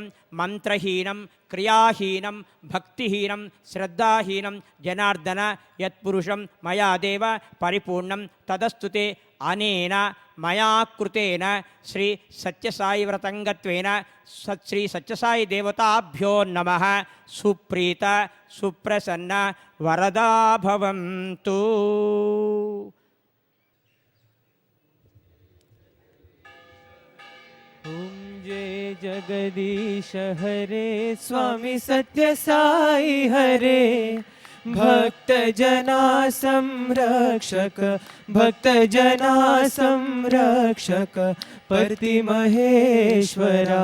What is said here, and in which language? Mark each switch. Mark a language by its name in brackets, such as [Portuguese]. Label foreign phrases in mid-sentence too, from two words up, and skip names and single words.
[Sanskrit] మంత్రహీనం, క్రియాహీనం, భక్తిహీనం, శ్రద్ధాహీనం జనార్దన యత్పురుషం మయా దేవ పరిపూర్ణం తదస్తుతే. అనేన మయా కృతేన శ్రీ సత్యసాయి వ్రతంగత్వేన శ్రీ సత్యసాయి దేవతాభ్యో నమః. సుప్రీత సుప్రసన్న వరదా భవంతు. [Hindi] ओम जय जगदीश हरे स्वामी सत्य साई हरे. भक्त जना संरक्षक, भक्त जना संरक्षक पति महेश्वरा.